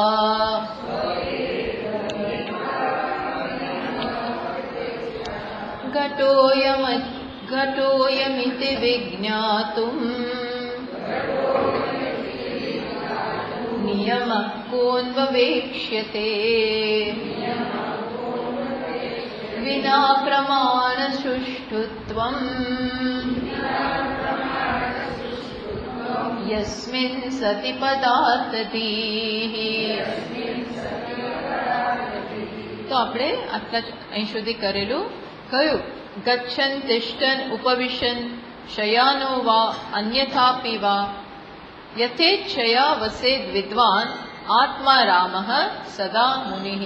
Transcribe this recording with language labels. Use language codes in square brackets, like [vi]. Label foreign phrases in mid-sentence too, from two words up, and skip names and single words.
[sa] घटोऽयमिति विज्ञातुम् नियमः कोऽन्ववेक्ष्यते विना प्रमाणसुष्ठुत्वम् यस्मिन् सति पदार्थधीः। [gu] તો આપણે આટલા અહીં સુધી કરેલું કયું [sa] गच्छन तिष्ठन उपविशन शयानो वा अन्यथापी वा यथेच्छया वसेद विद्वान आत्मारामः सदा मुनिः।